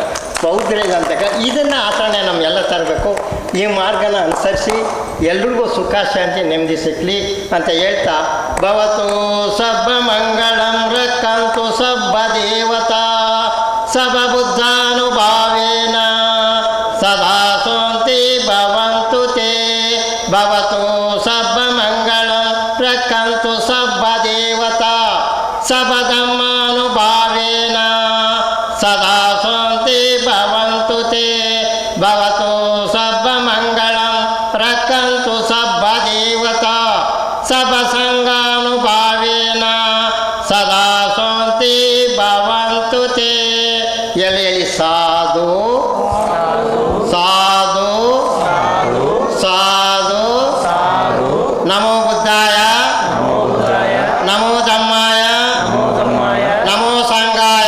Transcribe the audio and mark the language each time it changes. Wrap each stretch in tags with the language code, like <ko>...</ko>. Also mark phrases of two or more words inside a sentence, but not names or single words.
<kn>ಬೌದ್ಧರಿಗಂತಕ ಇದನ್ನು ಆಚರಣೆ ನಮ್ಮೆಲ್ಲ ತರಬೇಕು. ಈ ಮಾರ್ಗನ ಅನುಸರಿಸಿ ಎಲ್ರಿಗೂ ಸುಖ, ಶಾಂತಿ, ನೆಮ್ಮದಿ ಸಿಕ್ಕಲಿ ಅಂತ ಹೇಳ್ತಾ ಭವತು</kn> <pi>ಸಬ್ಬ ಮಂಗಳಂ ರಕ್ಕಂತು ಸಬ್ಬ ದೇವತಾ ಸಬ ಬುದ್ಧಾನುಭಾವೇನ ಸದಾ ಸೋಂತಿ ಭವಂತು ತೇ ಭವತು ಸಬ್ಬ ಮಂಗಳಂ ರಕ್ಕಂತು ಸಬ್ಬ ದೇವತಾ ಸಬ ಧಮ್ಮಾನುಭಾವೇನ ಸದಾ ಸೋಂತಿ ಭವಂತು ತೇ ಭವತು ಸಬ್ಬ ಮಂಗಳಂ ರಕ್ಕಂತು ಸಬ್ಬ ದೇವತಾ ಸಬ ಸಂಗಾನುಭಾವೇನ ಸದಾ ಸೋಂತಿ ಭವಂತು ತೇ. ಎಳಿ ಸಾಧು ಸಾಧು ಸಾಧು ನಮೋ ಬುದ್ಧಾಯ ನಮೋ ಧಮ್ಮಾಯ ನಮೋ ಸಂಘಾಯ.</pi>